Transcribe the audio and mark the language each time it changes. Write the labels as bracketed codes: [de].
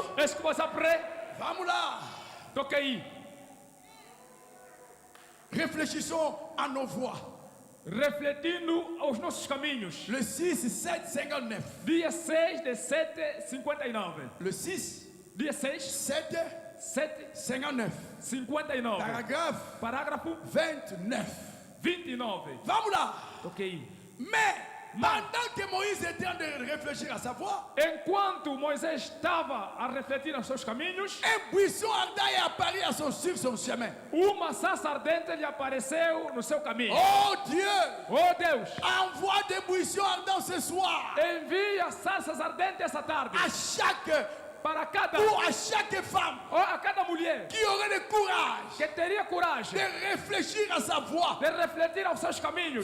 [fr] Est-ce que vous êtes prêts? [pt] Vamos lá. [ln] Tokei. [fr] Réfléchissons à nos voix. [pt] refletindo aos nossos caminhos. [fr] Le 6, 7, 59. [pt] Dia 6 de 7:59. [fr] Le 6, [pt] Dia 6, [fr] 7, [pt] 7:59. [fr] 59. Paragraphe [pt] Parágrafo [fr] 29. [pt] 29. Vamos là. [en] Ok. [fr] Mais pendant que Moïse était en train de réfléchir à sa voix, [pt] Enquanto Moisés estava a refletir aos seus caminhos, [fr] un buisson ardent est apparu à sur son chemin. [pt] uma sarça ardente lhe apareceu no seu caminho. [fr] Oh Dieu, [pt] Oh Deus, [fr] envoie des buissons ardents ce soir [pt] envia sarças ardentes essa tarde [fr] à chaque [pt] para cada [fr] ou à chaque femme [pt] ou a cada mulher [fr] qui aurait le courage [pt] que teria coragem [fr] de réfléchir à sa voix. [pt] de refletir aos seus caminhos.